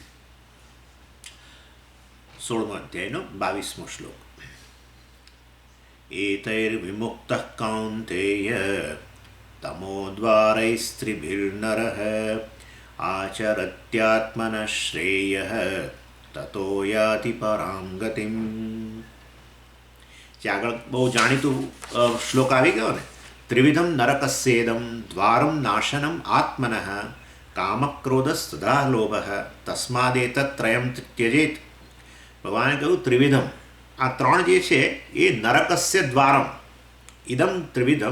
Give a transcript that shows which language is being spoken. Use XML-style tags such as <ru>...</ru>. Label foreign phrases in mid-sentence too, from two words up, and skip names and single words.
<gu>16 અધ્યાયનો 22મો શ્લોક।</gu> <sa>एतैर्विमुक्तः कौन्तेय तमोद्वारैस्त्रिभिर्नरः आचरत्यात्मनः श्रेयः ततो याति परां गतिम्।</sa> <gu>જે આગળ બહુ જાણીતું શ્લોક આવી ગયો ને,</gu> <sa>त्रिविधम नरकस्येदम द्वारम नाशनम आत्मनः कामक्रोधस्तदा लोभः तस्मादेतत्रयम त्यजेत.</sa> <gu>ભગવાને કહ્યું ત્રિવિધમ, આ ત્રણ જે છે એ</gu> <sa>नरकस्य द्वारम इदम त्रिविधम.</sa>